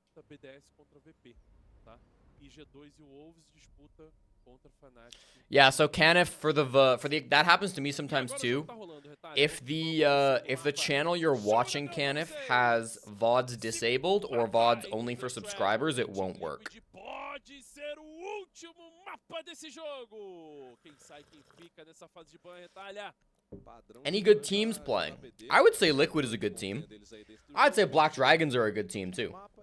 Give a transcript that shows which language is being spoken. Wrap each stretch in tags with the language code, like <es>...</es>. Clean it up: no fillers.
<pt>BDS contra VP, tá? E G2 e o Wolves disputa contra Fnatic.</pt> <en>Yeah, so Canif for the that happens to me sometimes too. If the channel you're watching Canif has VODs disabled or VODs only for subscribers, it won't work.</en> <pt>Pode ser o último mapa desse jogo. Quem sai, quem fica nessa fase de ban retalha.</pt> <en>Any good teams playing? I would say Liquid is a good team. I'd say Black Dragons are a good team too.</en>